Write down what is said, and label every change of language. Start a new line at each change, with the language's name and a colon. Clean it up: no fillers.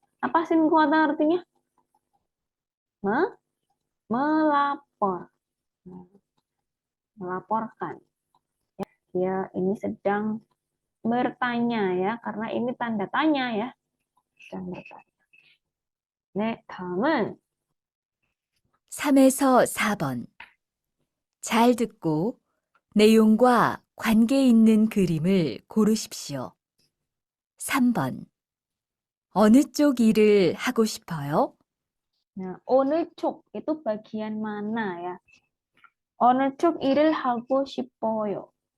Indonesian: Apa 신고하다 artinya? Melapor. Melaporkan. Ya, dia ini sedang bertanya ya, karena ini tanda tanya ya. Sedang bertanya.
Korean: 네, 다음은 3에서 4번 잘 듣고 내용과 관계 있는 그림을 고르십시오. 3번 어느 쪽 일을 하고 싶어요?
Indonesian: nah, 어느 쪽 itu bagian mana ya?
Korean: 어느 쪽 일을 하고 싶어요?